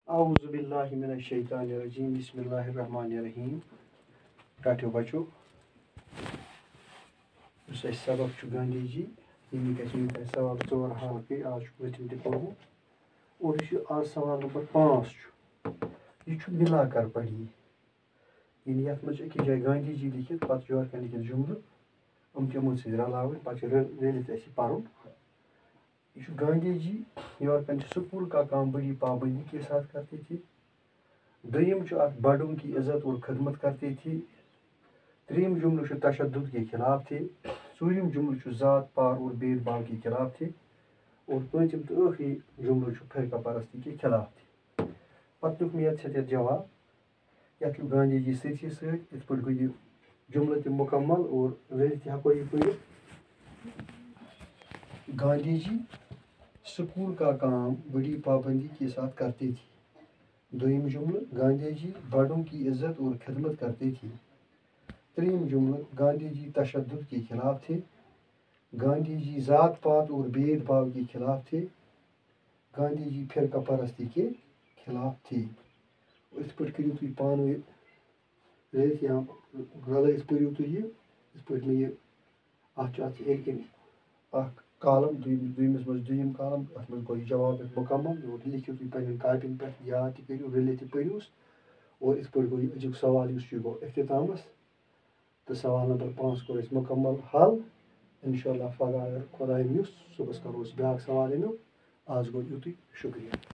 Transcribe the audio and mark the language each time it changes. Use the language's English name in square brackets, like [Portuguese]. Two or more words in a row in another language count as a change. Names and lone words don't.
[Arabic] اعوذ باللہ من الشیطان الرجیم بسم اللہ الرحمن الرحیم [Kashmiri] ٹاٹو بچو اس سبق گاندھی جی یمیک سوال 4 حل گئی آج وتم تہ پوٚرمُت اور آج سوال نمبر 5 یہ ملا کر پڑھی یعنی یتھ منٛز أکِس جایہِ گاندھی جی لکھت پتہٕ یورٕ کٮ۪ن لیکھِتھ جملہٕ تِمن سۭتۍ رلاوٕنۍ پتہٕ چھُ رٔلِتھ اَسہِ پرُن یہ گاندھی جی یورٕ کٮ۪ن چھُ [Urdu] سکول کا کام بڑی پابندی کے ساتھ کرتے تھے [Kashmiri] دوٚیِم چھُ اتھ [Urdu] بڑوں کی عزت اور خدمت کرتے تھے [Kashmiri] ترٛیٚیِم جملہٕ چھُ [Urdu] تشدد کے خلاف تھے [Kashmiri] ژوٗرِم جملہٕ چھُ [Urdu] ذات پار اور بید بھاو کے خلاف تھے [Kashmiri] اور پٲنٛژِم تہٕ ٲخری جملہٕ چھُ [Urdu] فرقہ پرستی کے خلاف تھے [Kashmiri] پتہٕ لیوٚکھ مےٚ یتھ جواب یتھ لیوٚکھ [Urdu] گاندھی جی سۭتی سۭتۍ یِتھ پٲٹھۍ گوٚو یہِ جملہٕ تہِ مکمل اور رٔلِتھ تہِ ہٮ۪کو یہِ پٔرِتھ گاندھی جی سکول کا کام بڑی پابندی کے ساتھ کرتے تھے دوئم جملہ گاندھی جی بڑوں کی عزت اور خدمت کرتے تھے تریم جملہ گاندھی جی تشدد کے خلاف تھے گاندھی جی ذات پات اور بید بھاو کے خلاف تھے گاندھی جی فرقہ پرستی کے خلاف تھے [Kashmiri] اس پٲٹھۍ کٔرِو تُہۍ پانہٕ ؤنۍ رٔلِتھ یا رلٲیِتھ پٔرِو تُہۍ یہِ یِتھ پٲٹھۍ مےٚ یہِ اَتھ چھُ اَتھ ہیٚرِ کِنۍ اکھ کالم دوٚیمِس منٛز دوٚیِم کالم اَتھ منٛز گوٚو یہِ جواب مکمل اور لیکھِو تُہۍ پنٛنٮ۪ن کاپین پٮ۪ٹھ یاد تہِ کٔرِو رٔلِتھ تہِ پٔرۍہوٗس اور یِتھ پٲٹھۍ گوٚو یہِ أزیُک سوال یُس چھُ یہِ گوٚو اختتامس تہٕ سوال نمبر 5 کوٚر اَسہِ مکمل حل [Arabic] انشاء اللہ [Kashmiri] پگاہ اگر خۄداین یوٚژھ صُبحس کرو أسۍ بیٛاکھ سوال امیُک آز گوٚو یُتُے شُکریہ